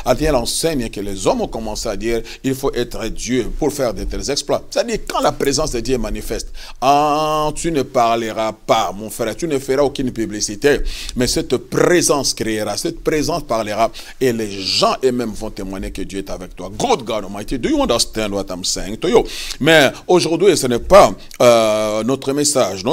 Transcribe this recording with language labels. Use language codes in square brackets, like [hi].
[fr] Elle enseigne que les hommes ont commencé à dire, il faut être Dieu pour faire de tels exploits. C'est-à-dire, quand la présence de Dieu est manifeste, tu ne parleras pas, mon frère, tu ne feras aucune publicité, mais cette présence créera, cette présence parlera, et les gens eux-mêmes vont témoigner que Dieu est avec toi. [en] Good God Almighty, do you understand what I'm saying to you? [fr] Mais aujourd'hui, ce n'est pas notre message.